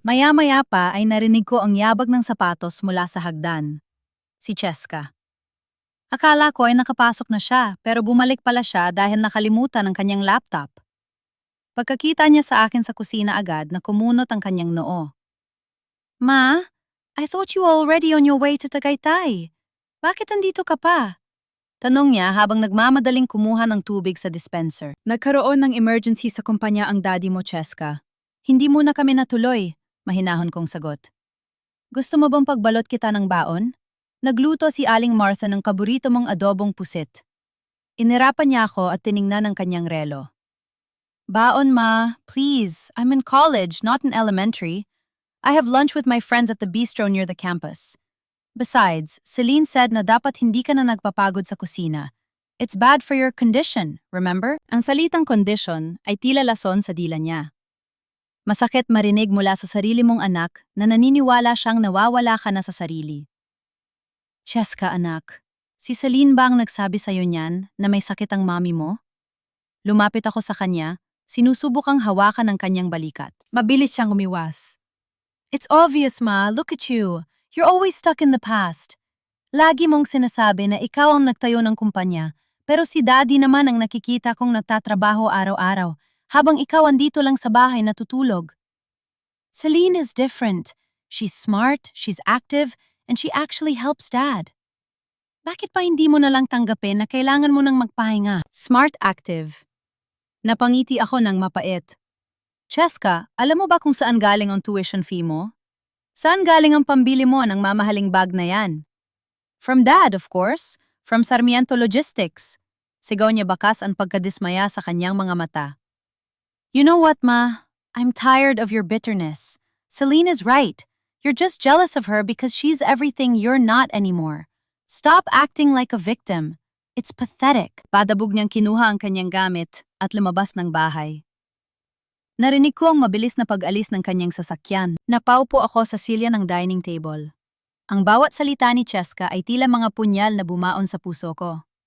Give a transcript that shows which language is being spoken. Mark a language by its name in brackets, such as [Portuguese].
[Filipino] Maya-maya pa ay narinig ko ang yabag ng sapatos mula sa hagdan. Si Cheska. Akala ko ay nakapasok na siya, pero bumalik pala siya dahil nakalimutan ang kanyang laptop. Pagkakita niya sa akin sa kusina agad na kumunot ang kanyang noo. [English] Ma, I thought you were already on your way to Tagaytay. [Filipino] Bakit andito ka pa? Tanong niya habang nagmamadaling kumuha ng tubig sa dispenser. Nagkaroon ng emergency sa kumpanya ang daddy mo, Cheska. Hindi muna kami natuloy, mahinahon kong sagot. Gusto mo bang pagbalot kita ng baon? Nagluto si Aling Martha ng paborito mong adobong pusit. Inirapan niya ako at tiningnan ang kanyang relo. Baon, ma, please. [English] I'm in college, not in elementary. I have lunch with my friends at the bistro near the campus. Besides, Celine said [Filipino] na dapat hindi ka na nagpapagod sa kusina. [English] It's bad for your condition, remember? [Filipino] Ang salitang condition ay tila lason sa dila niya. Masakit marinig mula sa sarili mong anak na naniniwala siyang nawawala ka na sa sarili. Cheska, anak, si Celine ba ang nagsabi sa'yo niyan na may sakit ang mami mo? Lumapit ako sa kanya, sinusubukang hawakan ang kanyang balikat. Mabilis siyang umiwas. [English] It's obvious, ma. Look at you. You're always stuck in the past. [Filipino] Lagi mong sinasabi na ikaw ang nagtayo ng kumpanya, pero si daddy naman ang nakikita kong nagtatrabaho araw-araw, habang ikaw andito lang sa bahay natutulog. [English] Celine is different. She's smart, she's active, and she actually helps Dad. [Filipino] Bakit pa hindi mo nalang tanggapin na kailangan mo nang magpahinga? [English] Smart active. [Filipino] Napangiti ako ng mapait. Cheska, alam mo ba kung saan galing ang tuition fee mo? Saan galing ang pambili mo ng mamahaling bag na yan? [English] From Dad, of course. [Filipino] From Sarmiento Logistics. Sigaw niya bakas ang pagkadismaya sa kanyang mga mata. [English] You know what, Ma? I'm tired of your bitterness. Celine is right. You're just jealous of her because she's everything you're not anymore. Stop acting like a victim. It's pathetic. [Filipino] Padabog niyang kinuha ang kanyang gamit at lumabas ng bahay. Narinig ko ang mabilis na pag-alis ng kanyang sasakyan. Napaupo ako sa silya ng dining table. Ang bawat salita ni Cheska ay tila mga punyal na bumaon sa puso ko.